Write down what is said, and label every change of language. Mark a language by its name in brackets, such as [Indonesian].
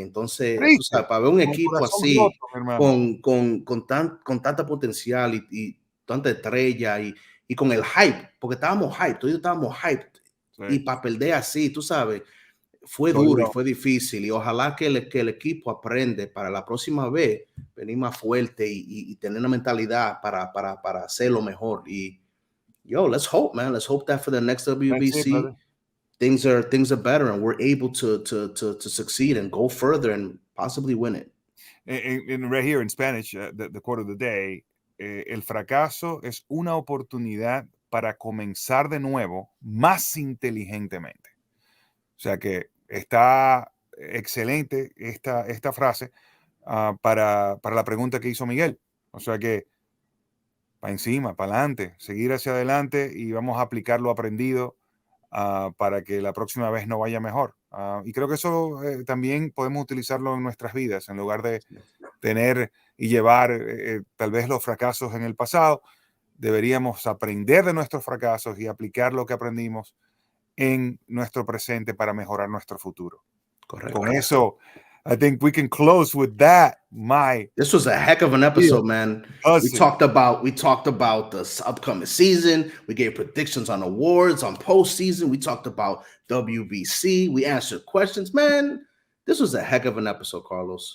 [Spanish] Entonces, tú sabes, para ver un equipo así, con tanta potencial y tanta estrella y con el hype, porque todos estábamos hyped, y para perder así, tú sabes, fue duro y fue difícil, y ojalá que el equipo aprende para la próxima vez venir más fuerte y tener una mentalidad para hacerlo mejor. [English] Y let's hope, man. Let's hope that for the next WBC things are better and we're able to succeed and go further and possibly win it. And right here in Spanish, the quote of the day, [Spanish] el fracaso es una oportunidad para comenzar de nuevo más inteligentemente. O sea que está excelente esta frase para la pregunta que hizo Miguel. O sea que para encima, para adelante, seguir hacia adelante y vamos a aplicar lo aprendido para que la próxima vez no vaya mejor. Y creo que eso también podemos utilizarlo en nuestras vidas, en lugar de tener y llevar tal vez los fracasos en el pasado. Deberíamos aprender de nuestros fracasos y aplicar lo que aprendimos en nuestro presente para mejorar nuestro futuro. Correcto. Con eso, [English] I think we can close with that. This was a heck of an episode, man. We talked about the upcoming season. We gave predictions on awards, on postseason. We talked about WBC. We answered questions, man. This was a heck of an episode, Carlos.